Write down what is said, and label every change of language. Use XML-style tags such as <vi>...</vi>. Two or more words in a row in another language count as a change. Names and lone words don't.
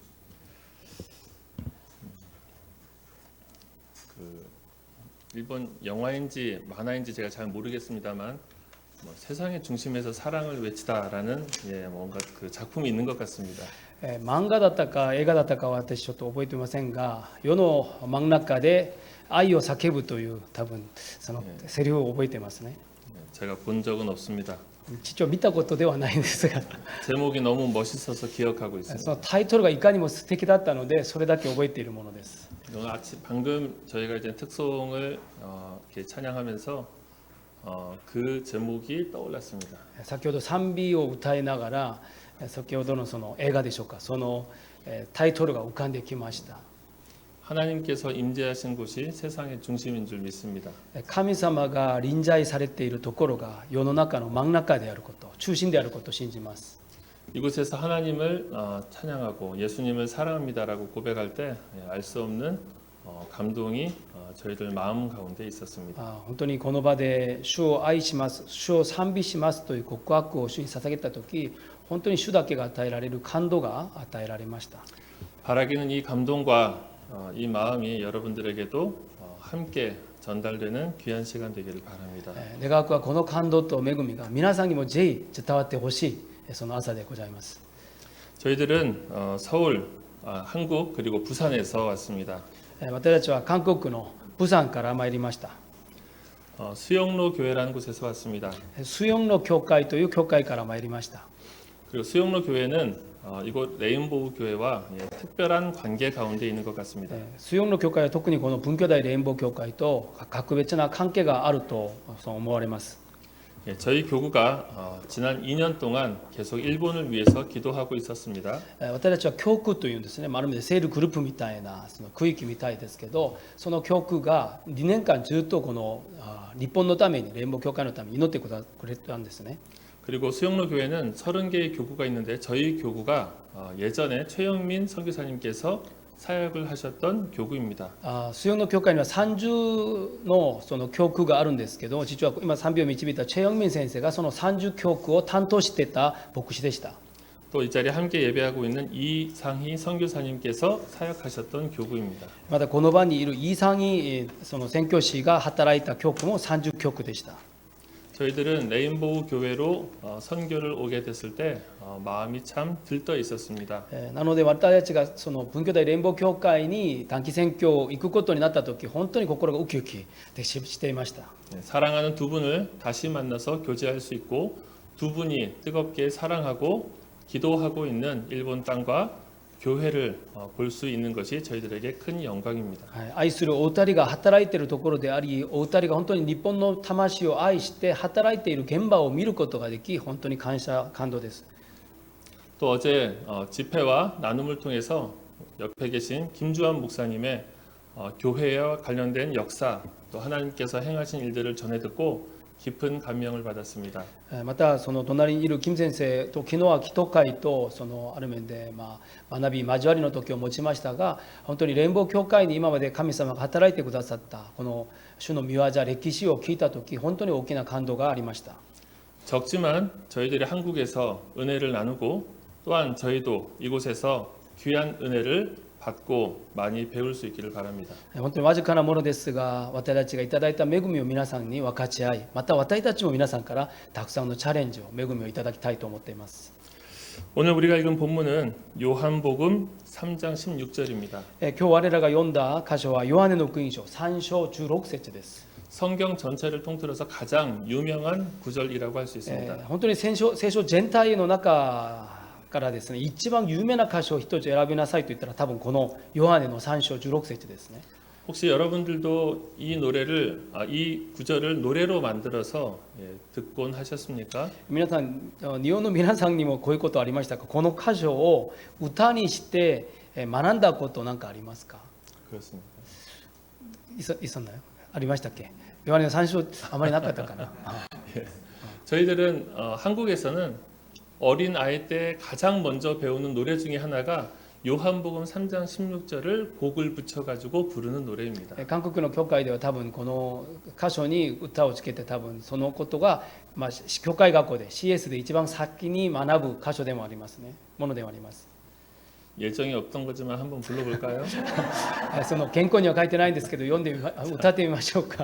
<ko>일본 영화인지 만화인지 제가 잘 모르겠습니다만 세상의 중심에서 사랑을 외치다라는 뭔가 그 작품이 있는 것 같습니다.</ko> <ja>漫画だったか映画だったかは私ちょっと覚えていませんが、世の真ん中で愛を叫ぶという多分そのセリフを覚えていますね。</ja> <ko>제가 본 적은 없습니다.</ko> <ja>父は見たことではないんですが、</ja> <ko>제목이 너무 멋있어서 기억하고</ko> <ja>そ</ja> <ko>있습니다.</ko> <ja>のタイトルがいかにも素敵だったのでそれだけ覚えているものです。</ja> <ko>오늘 아침 방금 저희가 이제 특송을 이렇게 찬양하면서 그 제목이 떠올랐습니다.</ko> <ja>先ほど賛美を歌いながら先ほどのその映画でしょうか、そのタイトルが浮かんできました。</ja> <ko>하나님께서 임재하신 곳이 세상의 중심인 줄 믿습니다.</ko> <ja>神様が臨在されているところが世の中の真ん中であること、中心であることを信じます。</ja> <ko>이곳에서 하나님을 찬양하고 예수님을 사랑합니다라고 고백할 때 알 수 없는 감동이 저희들 마음 가운데 있었습니다.</ko> <ja>本当にこの場で主を愛します、主を賛美しますという告白を主に捧げたとき、本当に主だけが与えられる感動が与えられました。</ja> <ko>바라기는 이 감동과 이 마음이 여러분들에게도 함께 전달되는 귀한 시간 되기를 바랍니다.</ko> <ja>願わくはこの感動と恵みが皆さんにもぜひ伝わってほしいその朝でございます。</ja> <ko>저희들은 서울, 한국 그리고 부산에서 왔습니다.</ko> <ja>私たちは韓国の釜山から参りました。</ja> <ko>수영로 교회라는 곳에서 왔습니다.</ko> <ja>水温の教会という教会から参りました。</ja> <ko>그리고 수영로 교회는 이곳 레인보우 교회와 특별한 관계 가운데 있는 것 같습니다.</ko> <ja>水温の教会は特にこの文教大レインボー教会と格別な関係があるとそう思われます。</ja> <ko>저희 교구가 지난 2년 동안 계속 일본을 위해서 기도하고 있었습니다.</ko> <ja>私たちは教区というんですね、まるでセールグループみたいなその区域みたいですけど、その教区が2年間ずっとこの日本のためにレインボー教会のために祈ってくれたんですね。</ja> <ko>그리고 수영로 교회는 30개의 교구가 있는데 저희 교구가 예전에 최영민 선교사님께서 사역을 하셨던 교구입니다.</ko> <ja>水温の教会には30のその教区があるんですけど、実は今賛美を導いたチェヨンミン先生がその30教区を担当していた牧師でした。</ja> <ko>또 이 자리에 함께 예배하고 있는 이상희 선교사님께서 사역하셨던 교구입니다.</ko> <ja>またこの場にいるイーサンその宣教師が働いた教区も30教区でした。</ja> <ko>저희들은 레인보우 교회로 선교를 오게 됐을 때 마음이 참 들떠 있었습니다.</ko> <ja>なので私たちがその文教大レインボー教会に短期宣教行くことになった時、本当に心がウキウキしていました。</ja> <ko>사랑하는 두 분을 다시 만나서 교제할 수 있고 두 분이 뜨겁게 사랑하고 기도하고 있는 일본 땅과 교회를 볼 수 있는 것이 저희들에게 큰 영광입니다.</ko> <ja>愛するお二人が働いているところであり、お二人が本当に日本の魂を愛して働いている現場を見ることができ、本当に感動です。</ja> <ko>또 어제 집회와 나눔을 통해서 옆에 계신 김주환 목사님의 교회와 관련된 역사 또 하나님께서 행하신 일들을 전해 듣고 깊은 감명을 받았습니다.</ko> <ja>またその隣にいる金先生と昨日は祈祷会とそのある面で学び交わりの時を持ちましたが、本当にレインボー教会に今まで神様が働いてくださったこの主の御業歴史を聞いた時、本当に大きな感動がありました。</ja> <ko>적지만 저희들이 한국에서 은혜를 나누고 또한 저희도 이곳에서 귀한 은혜를 받고 많이 배울 수 있기를 바랍니다.</ko> <ja>本当にわずかなものですが、私たちがいただいた恵みを皆さんに分かち合い、また私たちも皆さんからたくさんのチャレンジを、恵みをいただきたいと思っています。</ja> <ko>오늘 우리가 읽은 본문은 요한복음 3장 16절입니다.</ko> <ja>今日我らが読んだ箇所はヨハネの福音書3章16節です。</ja> <ko>성경 전체를 통틀어서 가장 유명한 구절이라고 할 수 있습니다.</ko> <ja>本当に聖書全体の中からですね、一番有名な箇所を一つ選びなさいと言ったら多分このヨハネの3章16節ですね。</ja> <ko>혹시 여러분들도 이 노래를 이 구절을 노래로 만들어서 듣곤 하셨습니까?</ko> <ja>皆さん、日本の皆さんにもこういうことありましたか？この箇所を歌にして学んだことなんかありますか？</ja> <ko>그렇습니다. 있었나요?</ko> <ja>ありましたっけ？ヨハネの3章あまりなかったかな。</ja> <ko>저희들은 한국에서는 어린 아이 때 가장 먼저 배우는 노래 중에 하나가 요한복음 3장 16절을 곡을 붙여가지고 부르는 노래입니다.</ko> <ja>韓国の教会では多分この箇所に歌をつけて多分そのことが、教会学校で CS で一番先に学ぶ箇所でもありますね。ものでもあります。</ja> <ko>예정이 없던 거지만 한번 불러볼까요?</ko> <ja>その原稿には書いてないんですけど歌ってみましょうか。</ja>